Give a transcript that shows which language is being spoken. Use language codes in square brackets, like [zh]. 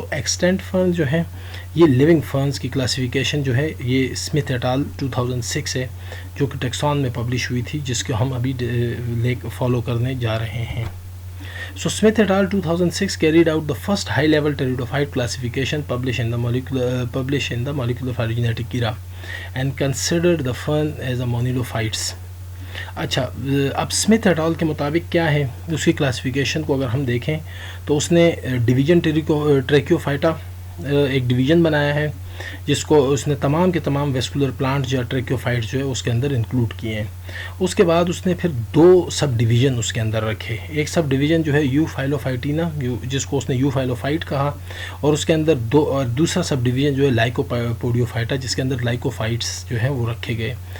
[ur] تو ایکسٹینٹ فرنز جو ہے یہ لیونگ فرنز کی کلاسیفیکیشن جو ہے یہ اسمتھ ایٹ آل 2006 ہے جو کہ ٹیکسون میں پبلش ہوئی تھی جس کو ہم ابھی فالو کرنے جا رہے ہیں. [en] So Smith et al. 2006 carried out the first high-level pteridophyte classification published in the molecular phylogenetic era and considered the fern as a monilophytes. [ur] اچھا، اب اسمتھ ایٹ آل کے مطابق کیا ہے اس کی کلاسیفیکیشن کو اگر ہم دیکھیں تو اس نے ڈویژن ٹریکیوفائٹا ایک ڈویژن بنایا ہے جس کو اس نے تمام کے تمام ویسکولر پلانٹ یا ٹریکیوفائٹ جو ہے اس کے اندر انکلوڈ کیے ہیں. اس کے بعد اس نے پھر 2 سب ڈویژن اس کے اندر رکھے. ایک سب ڈویژن جو ہے یو فائلوفائٹینا جس کو اس نے یو فائلوفائٹ کہا, اور اس کے اندر دوسرا سب ڈویژن جو ہے لائکوپوڈیوفائٹا جس کے اندر لائکوفائٹس جو ہیں وہ رکھے گئے.